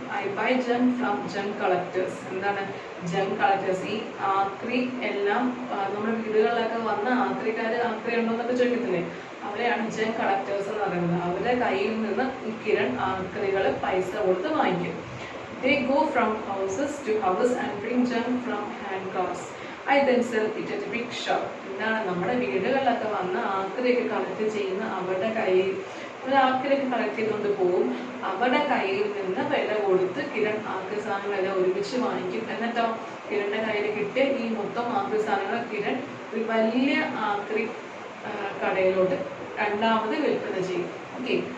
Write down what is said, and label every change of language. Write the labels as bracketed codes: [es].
[en] I buy junk from junk collectors. [ml] എന്താണ് junk collectors? ഈ ആക്രി എല്ലാം നമ്മുടെ വീടുകളിലൊക്കെ വന്ന ആക്രി ഉണ്ടോ എന്നൊക്കെ ചോദിക്കത്തില്ലേ, അവരെയാണ് ജങ്ക് കളക്ടേഴ്സ് എന്ന് പറയുന്നത്. അവരുടെ കയ്യിൽ നിന്ന് ഈ കിരൺ ആക്രികൾ പൈസ കൊടുത്ത് വാങ്ങിക്കും. [en] They go from houses to house and bring junk from hand cars. I then sell it at a big shop. [ml] എന്താണ്? നമ്മുടെ വീടുകളിലൊക്കെ വന്ന് ആക്രിയൊക്കെ കളക്ട് ചെയ്യുന്ന അവരുടെ കയ്യിൽ ആക്രിയൊക്കെ കളക്ട് ചെയ്തുകൊണ്ട് പോകും. അവരുടെ കയ്യിൽ നിന്ന് വില കൊടുത്ത് കിരൺ ആക്രി സാധനങ്ങളെല്ലാം ഒരുമിച്ച് വാങ്ങിക്കും. എന്നിട്ടോ കിരണിന്റെ കയ്യിൽ കിട്ടിയ ഈ മൊത്തം ആക്രി സാധനങ്ങൾ കിരൺ ഒരു വലിയ ആക്രി കടയിലോട്ട് രണ്ടാമത് വിൽപ്പന ചെയ്യും. ഓക്കെ.